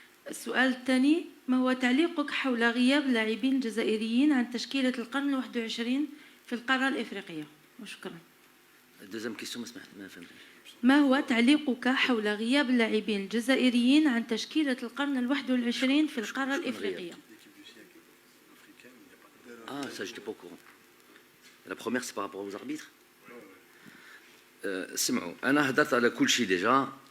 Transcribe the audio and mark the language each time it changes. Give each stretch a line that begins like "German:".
Arabic: السؤال الثاني، ما هو تعليقك حول غياب لاعبين جزائريين عن تشكيلة القرن 21 في القارة الإفريقية؟ وشكرا. الدوزيام كيسيون ما سمعت ما فهمتش. ما هو تعليقك حول غياب اللاعبين الجزائريين عن تشكيلة القرن 21 في القارة الإفريقية؟
French: Ah, ça, je n'étais pas au courant. La première, c'est par rapport aux arbitres.
Arabic: سمعوا، أنا هدرت على كل شيء ديجا.